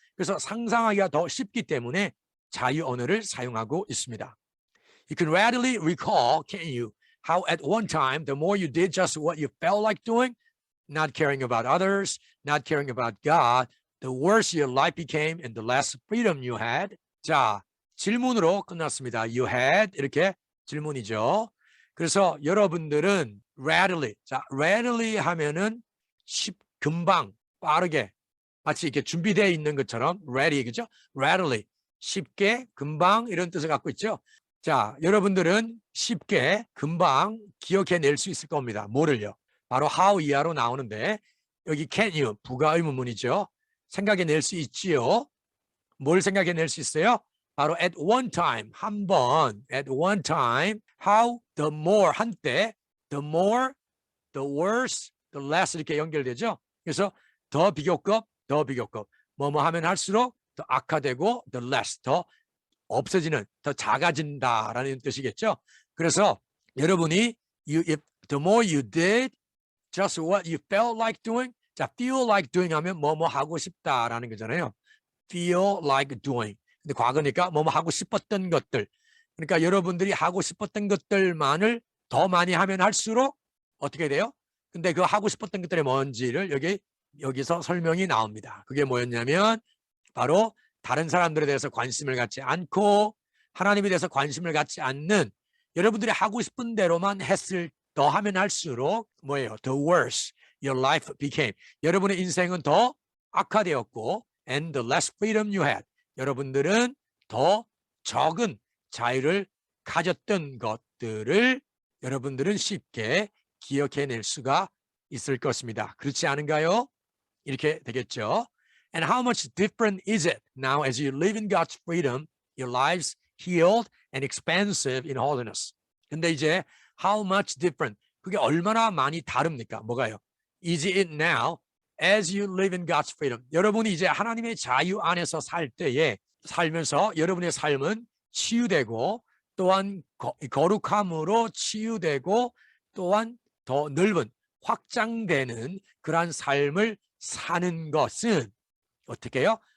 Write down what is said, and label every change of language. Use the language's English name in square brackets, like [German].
[Korean] 그래서 상상하기가 더 쉽기 때문에 자유 언어를 사용하고 있습니다. [English] You can readily recall, can't you, how at one time, the more you did just what you felt like doing, not caring about others, not caring about God, the worse your life became and the less freedom you had. [Korean] 자, 질문으로 끝났습니다. [English] You had [Korean] 이렇게 질문이죠. 그래서 여러분들은 readily, 자, readily 하면은 금방, 빠르게, 마치 이렇게 준비되어 있는 것처럼 ready, 그죠? readily, 쉽게, 금방 이런 뜻을 갖고 있죠. 자, 여러분들은 쉽게, 금방 기억해낼 수 있을 겁니다. 뭐를요? 바로 how 이하로 나오는데 여기 [English] can you, [Korean] 부가 의문문이죠. 생각해낼 수 있지요. 뭘 생각해낼 수 있어요? [English] 바로 at one time, [Korean] 한 번, [English] at one time, how the more, [Korean] 한때, [English] the more, the worse, the less [Korean] 이렇게 연결되죠. 그래서 더 비교급, 뭐뭐 하면 할수록 더 악화되고 [English] the less, [Korean] 더 없어지는, 더 작아진다라는 뜻이겠죠. 그래서 여러분이 [English] if the more you did just what you felt like doing, 자, feel like doing [Korean] 하면 뭐뭐 하고 싶다라는 거잖아요. [English] feel like doing. [Korean] 근데 과거니까 뭐뭐 하고 싶었던 것들. 그러니까 여러분들이 하고 싶었던 것들만을 더 많이 하면 할수록 어떻게 돼요? 근데 그 하고 싶었던 것들이 뭔지를 여기서 설명이 나옵니다. 그게 뭐였냐면 바로 다른 사람들에 대해서 관심을 갖지 않고 하나님에 대해서 관심을 갖지 않는 여러분들이 하고 싶은 대로만 더 하면 할수록 뭐예요? [English] The worse your life became. [Korean] 여러분의 인생은 더 악화되었고 [English] and the less freedom you had. [Korean] 여러분들은 더 적은 자유를 가졌던 것들을 여러분들은 쉽게 기억해낼 수가 있을 것입니다. 그렇지 않은가요? 이렇게 되겠죠. [English] And how much different is it now as you live in God's freedom, your lives healed and expansive in holiness. [Korean] 근데 이제 [English] how much different, [Korean] 그게 얼마나 많이 다릅니까? 뭐가요? [English] Is it now as you live in God's freedom. [Korean] 여러분이 이제 하나님의 자유 안에서 살 때에 살면서 여러분의 삶은 치유되고 또한 거룩함으로 치유되고 또한 더 넓은 확장되는 그러한 삶을 사는 것은 어떻게 해요?